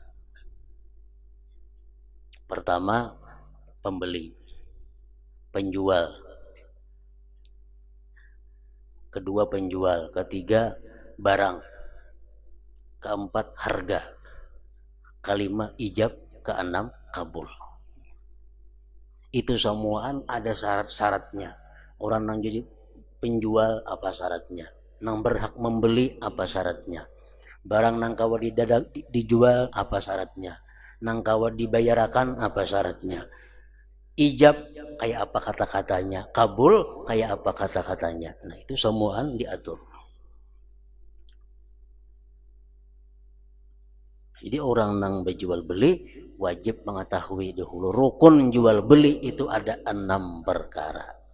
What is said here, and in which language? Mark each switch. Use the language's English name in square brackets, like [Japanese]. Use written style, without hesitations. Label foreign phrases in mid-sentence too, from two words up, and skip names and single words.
[Indonesian] Pertama pembeli, penjual, kedua penjual, ketiga barang, keempat harga, kelima ijab, keenam kabul. [Banjar] Itu semuaan ada syarat-syaratnya. Orang yang jadi penjual apa syaratnya, nang berhak membeli apa syaratnya, barang nang kawa dijual apa syaratnya, nang kawa dibayarakan apa syaratnya, ijab kayak apa kata-katanya, kabul kayak apa kata-katanya. Nah itu semuaan diatur. [Indonesian] Jadi orang yang berjual beli wajib mengetahui dahulu rukun jual beli itu ada 6 perkara.